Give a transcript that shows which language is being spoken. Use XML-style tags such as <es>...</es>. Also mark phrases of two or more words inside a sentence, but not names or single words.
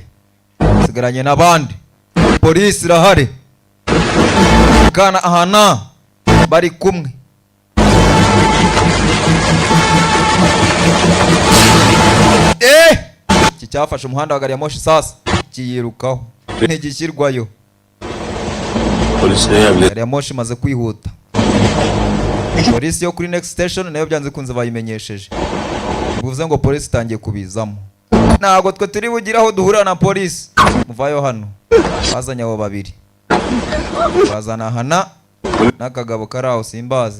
<rw>Sigaranye n'abandi. Polisi irahari. Kana ahana bari kumwe. Iki cyafashe umuhanda wa gari ya moshi sasa kiyirukaho. Ntigishyirwayo.</rw> <hi>पुलिस ने अगले</hi> <rw>Gari ya moshi imaze kwihuta. Polisi yo kuri</rw> <en>next station</en> <rw>nayo byanze kunze bayimenyesheje. Bivuze ngo polisi itangiye kubizamo. Ntabwo twe turi bugira aho duhurira na polisi. Muvayo hano. Bazanye abo babiri. Bazana hana n'akagabo kari aho simbaze.</rw>